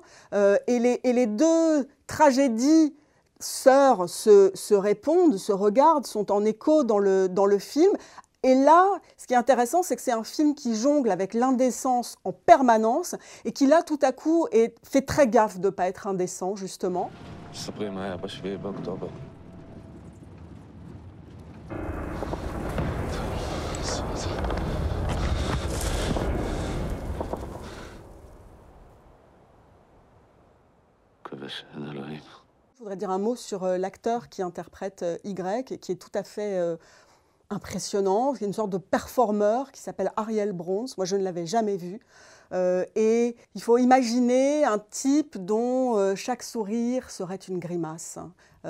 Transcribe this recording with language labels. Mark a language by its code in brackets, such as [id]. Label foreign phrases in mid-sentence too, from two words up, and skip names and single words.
[fr] Et les deux tragédies sœurs se répondent, se regardent, sont en écho dans le film. Et là, ce qui est intéressant, c'est que c'est un film qui jongle avec l'indécence en permanence et qui, là, tout à coup, fait très gaffe de ne pas être indécent, justement. [he] ספרי מה היה ב7 באוקטובר. מקווה שאין אלוהים. [fr] Je voudrais dire un mot sur l'acteur qui interprète Y, qui est tout à fait impressionnant, qui est une sorte de performeur qui s'appelle Ariel Bronze. Moi, je ne l'avais jamais vu. Et il faut imaginer un type dont chaque sourire serait une grimace.